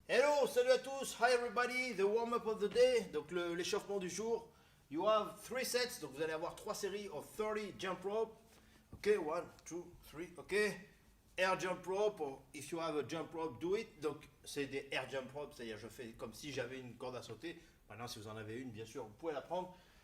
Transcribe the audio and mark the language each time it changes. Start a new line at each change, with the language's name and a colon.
English: Hello,
French: salut à tous,
English: hi everybody, the warm-up of the day,
French: donc l'échauffement du jour.
English: You have 3 sets,
French: donc vous allez avoir 3 séries
English: of 30 jump rope. Ok, 1, 2, 3, ok. Air jump rope, or if you have a jump rope, do it.
French: Donc c'est des air jump rope, c'est-à-dire je fais comme si j'avais une corde à sauter. Maintenant si vous en avez une, bien sûr, vous pouvez la prendre.